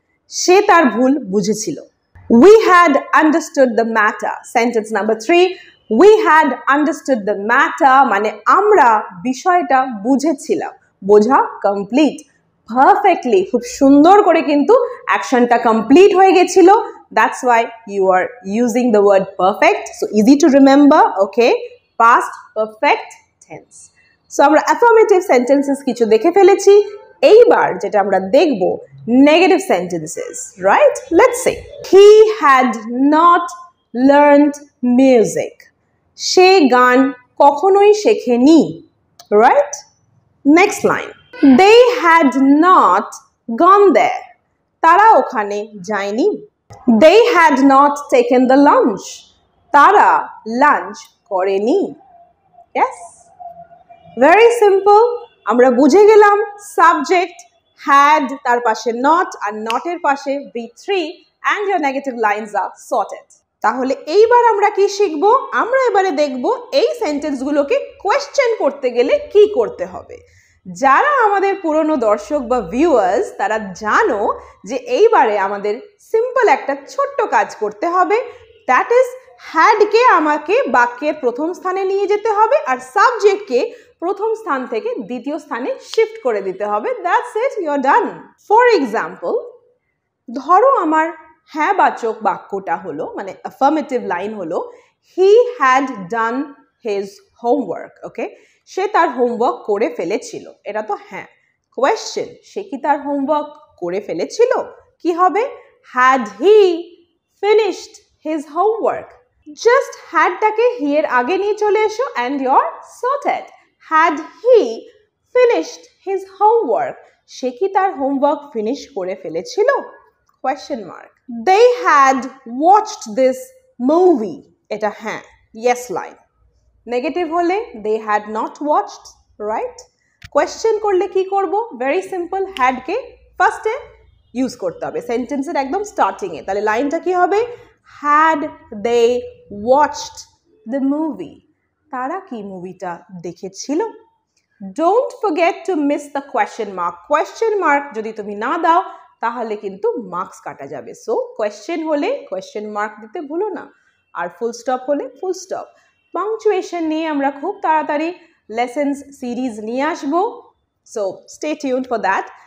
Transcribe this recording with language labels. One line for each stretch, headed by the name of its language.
Bangla: সে তার ভুল বুঝেছিল।
English: We had understood the matter. Sentence number 3, we had understood the matter
Bangla: মানে আমরা বিষয়টা বুঝেছিলাম। বোঝা কমপ্লিট পারফেক্টলি, খুব সুন্দর করে কিন্তু অ্যাকশনটা কমপ্লিট হয়ে গেছিল।
English: That's why you are using the word perfect. So easy to remember, okay? Past perfect tense.
Bangla: So আমরা affirmative sentences কিছু দেখে ফেলেছি। এইবার যেটা আমরা দেখব, negative sentences, right?
English: Let's say he had not learned music.
Bangla: সে গান কখনোই শেখেনি, right?
English: Next line, they had not gone there.
Bangla: তারা ওখানে যায়নি।
English: They had not taken the lunch.
Bangla: তারা লাঞ্চ করেনি।
English: Yes, very simple.
Bangla: আমরা বুঝে গেলাম সাবজেক্ট had, তার পাশে not, আর not এর পাশে V3,
English: and your negative lines are sorted.
Bangla: তাহলে এইবার আমরা কি শিখব? আমরা এবারে দেখব এই সেন্টেন্সগুলোকে কোয়েশ্চেন করতে গেলে কি করতে হবে। যারা আমাদের পুরনো দর্শক বা ভিউয়ার্স তারা জানো যে এইবারে আমাদের সিম্পল একটা ছোট্ট কাজ করতে হবে। দ্যাট ইজ হ্যাডকে আমাকে বাক্যের প্রথম স্থানে নিয়ে যেতে হবে আর সাবজেক্টকে প্রথম স্থান থেকে দ্বিতীয় স্থানে শিফট করে দিতে হবে।
English: That's it, you are done.
Bangla: For example, ধরো আমার হ্যাঁ বাচক বাক্যটা হলো মানে অ্যাফার্মেটিভ লাইন হলো
English: He had done his homework.
Bangla: ওকে, সে তার হোমওয়ার্ক করে ফেলেছিল, এটা তো হ্যাঁ। কোয়েশ্চেন, সে কি তার হোমওয়ার্ক করে ফেলেছিল? কি হবে?
English: Had he finished his homework.
Bangla: Just হ্যাডটাকে হি এর আগে নিয়ে চলে এসো
English: And you are sorted. Had he finished his homework,
Bangla: সে কি তার হোমওয়ার্ক ফিনিশ করে ফেলেছিল?
English: Question mark. They had watched this movie.
Bangla: এটা হ্যাঁ, yes line.
English: Negative হলে they had not watched, right?
Bangla: Question করলে কি করব?
English: Very simple,
Bangla: had কে ফার্স্টে ইউজ করতে হবে সেন্টেন্সের একদম স্টার্টিং এ। তাহলে লাইনটা কি হবে?
English: Had they watched the movie?
Bangla: তারা কি মুভিটা দেখেছিল?
English: Don't forget to miss the question mark.
Bangla: Question mark যদি তুমি না দাও তাহলে কিন্তু মার্কস কাটা যাবে। সো কোয়েশ্চেন হলে কোয়েশ্চেন মার্ক দিতে ভুলো না, আর ফুল স্টপ হলে ফুল স্টপ। পাংচুয়েশন নিয়ে আমরা খুব তাড়াতাড়ি লেসেন্স সিরিজ নিয়ে আসবো,
English: So stay tuned for that.